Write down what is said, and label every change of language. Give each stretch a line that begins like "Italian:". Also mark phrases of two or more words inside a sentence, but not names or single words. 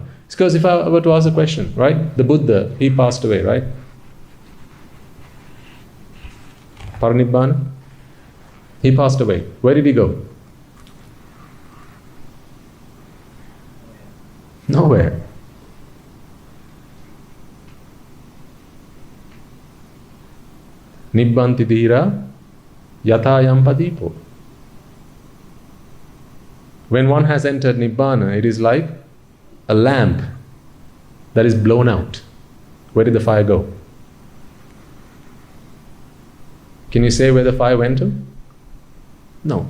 English: It's because if I were to ask a question, right? The Buddha, he passed away, right? Parinibbana. He passed away. Where did he go? Nowhere.
Pali: Nibbanti dhira yatha yampadipo.
English: When one has entered Nibbana, it is like a lamp that is blown out. Where did the fire go? Can you say where the fire went to? No.